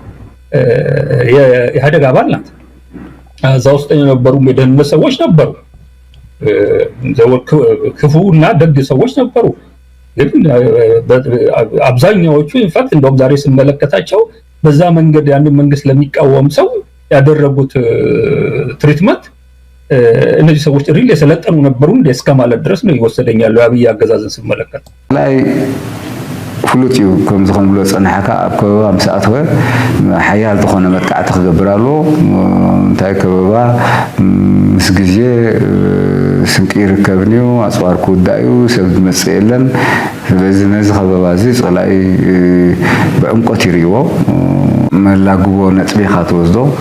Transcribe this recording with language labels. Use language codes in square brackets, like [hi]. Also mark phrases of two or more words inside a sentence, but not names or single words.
[am] የኢህአዴግ አባል ናት። እዛ ውስጥ የነበሩ የደህንነት ሰዎች ነበሩ፣ ክፉና ደግ ሰዎች ነበሩ። ግን አብዛኛዎቹ ኢንፋክት እንደውም ዛሬ ስመለከታቸው በዛ መንገድ ያንን መንግስት ለሚቃወም ሰው ያደረጉት ትሪትመንት እነዚህ ሰዎች ሪል የሰለጠኑ ነበሩ እንደ እስከማለት ድረስ ነው ይወሰደኛል። አብይ አገዛዝን ስመለከት ላይ [ti] ፍሉጥ እዩ ከም ዝኮን ብሎ ፀናሕካ ኣብ ከበባ ምስ ኣተወ ሓያል ዝኾነ መጥቃዕቲ ክገብር ኣሎ እንታይ ከበባ ምስ ግዜ ስንቂ ይርከብኒዩ ኣፅዋር ክውዳእ እዩ ሰብ ዝመፅእ የለን ስለዚ ነዚ ከበባ እዚ ፀላኢ ብዕምቆት ይርይዎ መላግቦ ነጥቢኻ ትወስዶ